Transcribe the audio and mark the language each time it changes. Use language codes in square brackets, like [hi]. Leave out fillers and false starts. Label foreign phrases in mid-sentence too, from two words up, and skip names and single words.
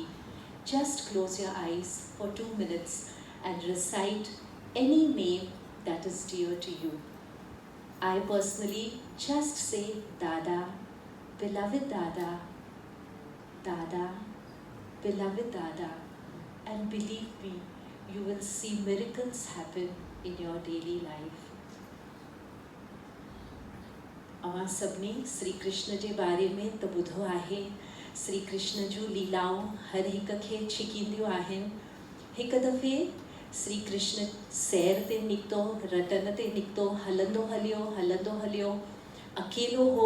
[en] Just close your eyes for 2 minutes and recite any name that is dear to you. I personally just say Dada, beloved Dada, Dada, beloved Dada, and believe me, you will see miracles happen in your daily life. [sd] अवां सभिनी श्री कृष्ण जे बारे में त ॿुधो आहे। श्री कृष्ण जूं लीलाऊं हर हिक खे छिकींदियूं आहिनि। हिकु दफ़े श्री कृष्ण सैर ते निकितो, रटन ते निकितो, हलंदो हलियो, अकेलो हो।